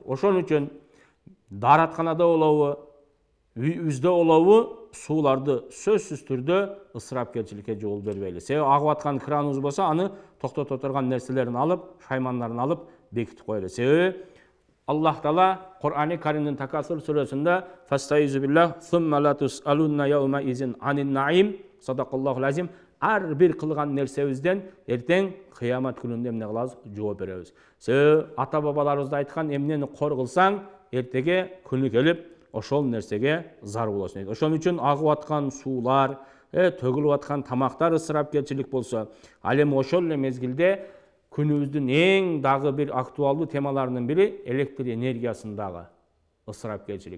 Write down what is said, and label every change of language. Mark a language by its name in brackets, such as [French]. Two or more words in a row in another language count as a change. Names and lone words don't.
[Kyrgyz] Ошон үчүн дааратканада болобу, үйүбүздө болобу, сууларды сөзсүз түрдө ысырапкерчиликке жол бербейли. Себеби агып аткан краныбыз болсо, аны токтото турган нерселерин алып, шаймандарын алып бекитип коелу. Себеби Аллах Таала Кур'ани Каримдин Такасур сүрөсүндө [Arabic] "فأستعيذ بالله ثم لتسألن يومئذ عن النعيم صدق الله العظيم, [Kyrgyz] ар бир кылган нерсебизден эртең кыямат күнүндө эмне кылабыз? Жооп беребиз. Себеби ата бабаларыбыз айткан, эмнени кор кылсаң, эртеге күнү келип ошол нерсеге зар болосуң дейт. Ошон үчүн агып аткан суулар, төгүлүп аткан тамактар ысырапкерчилик болсо, ал эми ошол эле мезгилде күнүбүздүн эң дагы бир актуалдуу темаларынын бири электр энергиясындагы ысырапкерчилик.